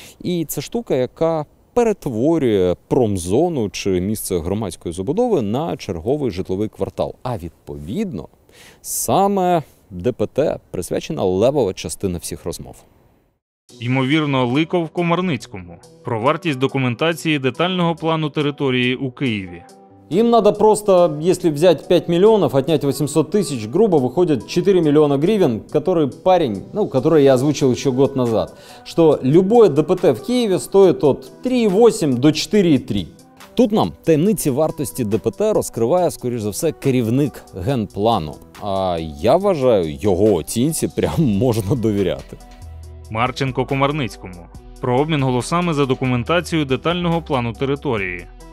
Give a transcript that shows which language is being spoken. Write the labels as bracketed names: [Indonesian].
[Ukrainian] І це штука, яка перетворює промзону чи місце громадської забудови на черговий житловий квартал. А відповідно, саме ДПТ присвячена левова частина всіх розмов. Ймовірно, Ликов Комарницькому. Про вартість документації детального плану території у Києві. [Russian] Им надо просто, если взять 5 миллионов, отнять 800 тысяч, грубо выходит 4 миллиона гривен, который парень, который я озвучил еще год назад, что любое ДПТ в Киеве стоит от 3,8 до 4,3. [Ukrainian] Тут нам таємниці вартості ДПТ розкриває, скоріш за все, керівник генплану. А я вважаю, його оцінці прям можна довіряти. Марченко Комарницькому. Про обмін голосами за документацію детального плану території.